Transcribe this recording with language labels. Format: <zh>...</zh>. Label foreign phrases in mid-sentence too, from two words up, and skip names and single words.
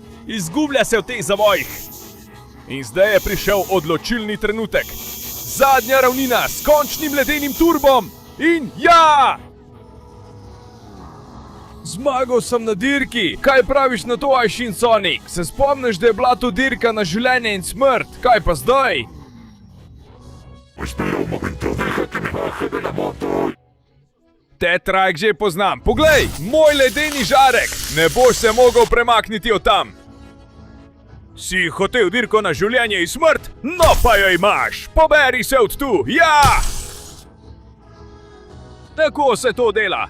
<sl>Izgublja se v teh zavojih. In zdaj je prišel odločilni trenutek. Zadnja ravnina s končnim ledenim turbom. In ja! Zmagal sem na dirki. Kaj praviš na to, Aishin Sonic? Se spomniš, da je bila to dirka na življenje in smrt? Kaj pa zdaj?</sl> <es>Espera un momento, deja que me baje de la moto.</es> <sl>Tetrajk že poznam. Poglej, moj ledeni žarek. Ne boš se mogel premakniti od tam. Si hotel dirko na življenje in smrt? No pa jo imaš. Poberi se od tu. Ja! Tako se to dela.</sl>